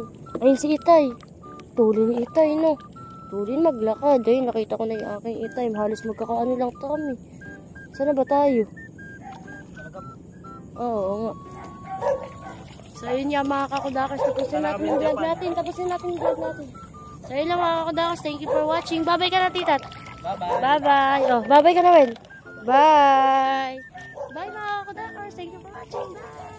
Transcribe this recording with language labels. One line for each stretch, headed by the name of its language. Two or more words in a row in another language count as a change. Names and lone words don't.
Filipino: Ayun si Itay. Tuloy ni Itay, no. Tuloy maglakad. Ayun, nakita ko na yung aking Itay. Halos magkakaano lang to kami. Sana ba tayo? Oo nga. So yun nga mga kakudakas, tapusin natin yung vlog natin. So yun lang mga kakudakas,
English: thank you for watching.
Filipino: Bye-bye ka na, tita. Bye-bye. Bye-bye. Oh, bye-bye ka na, Wel. Bye. Bye mga kakudakas,
English: thank you for watching. Bye.